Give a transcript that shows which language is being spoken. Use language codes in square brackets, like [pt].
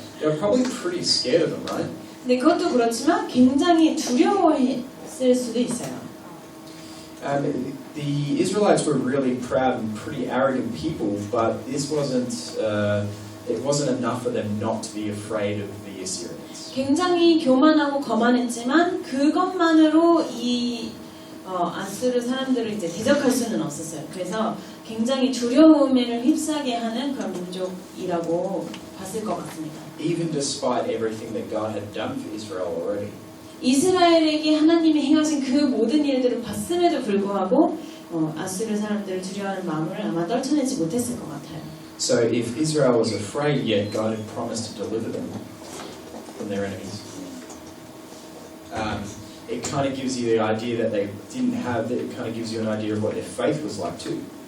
[en] They're probably pretty scared of them, right? [ko] 네, 그것도 그렇지만 굉장히 두려워했을 수도 있어요. [en] The Israelites were really proud and pretty arrogant people, but this wasn't. It wasn't enough for them not to be afraid of the Assyrians. [ko] 굉장히 교만하고 거만했지만 그것만으로 이 아수르 사람들을 이제 대적할 수는 없었어요. 그래서 굉장히 두려움에 휩싸게 하는 그런 민족이라고 봤을 것 같습니다. [en] Even despite everything that God had done for Israel already. [ko] 이스라엘에게 하나님이 행하신 그 모든 일들을 봤음에도 불구하고 아수르 사람들을 두려워하는 마음을 아마 떨쳐내지 못했을 것 같아요. [en] So if Israel was afraid, yet God had promised to deliver them from their enemies. It kind of gives you the idea that they didn't have. It kind of gives you an idea of what their faith was like too.